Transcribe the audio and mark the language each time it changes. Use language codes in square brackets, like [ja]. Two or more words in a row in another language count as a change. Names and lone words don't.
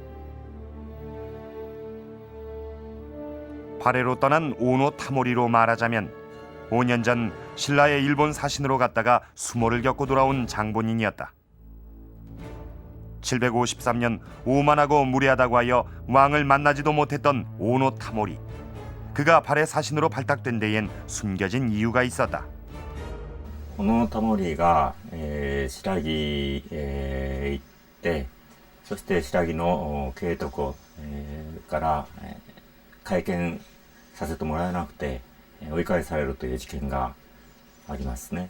[ko] 발해로 떠난 오노 타모리로 말하자면 5년 전 신라의 일본 사신으로 갔다가 수모를 겪고 돌아온 장본인이었다. 753년 오만하고 무례하다고 하여 왕을 만나지도 못했던 오노 타모리. 그가 발해 사신으로 발탁된 데엔 숨겨진 이유가 있었다. [ja] 小野タモリが、白木、行って、そして白木の慶徳、から、会見させてもらえなくて、追い返されるという事件がありますね。